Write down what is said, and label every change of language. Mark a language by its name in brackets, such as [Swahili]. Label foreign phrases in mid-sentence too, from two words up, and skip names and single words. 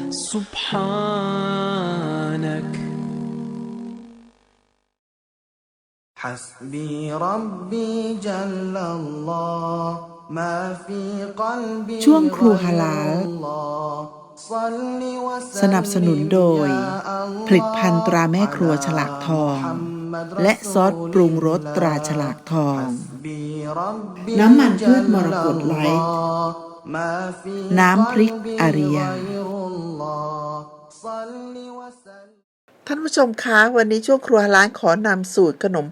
[Arabic] سبحانك حسبي ربي جل الله ما في قلبي [Thai] ช่วงครูฮาลาล สนับสนุนโดยผลิตภัณฑ์ตราแม่ครัวฉลากทองและซอสปรุงรสตราฉลากทองน้ำมันพืชมรกตไลท์น้ำพริกอาริยาท่านผู้ชมคะวันนี้ช่วงครัวฮาลาลขอนำสูตรขนม